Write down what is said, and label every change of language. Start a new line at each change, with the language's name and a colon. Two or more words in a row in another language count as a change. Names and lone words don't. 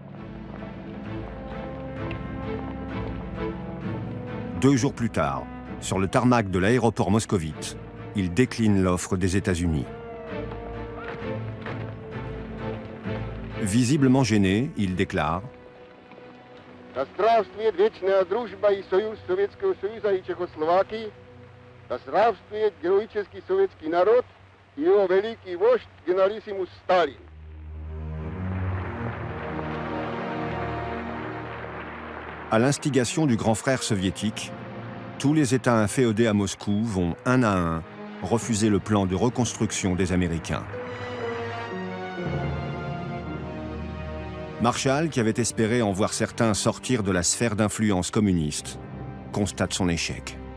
French: 2 jours plus tard, sur le tarmac de l'aéroport moscovite, il décline l'offre des États-Unis. Visiblement gêné, il déclare «
Russian: Да здравствует вечная дружба и союз Советского Союза и Чехословакии, да здравствует героический советский народ Его великий вождь генералиссимус Сталин.
French: À l'instigation du grand frère soviétique, tous les États inféodés à Moscou vont un à un refuser le plan de reconstruction des Américains. Marshall, qui avait espéré en voir certains sortir de la sphère d'influence communiste, constate son échec.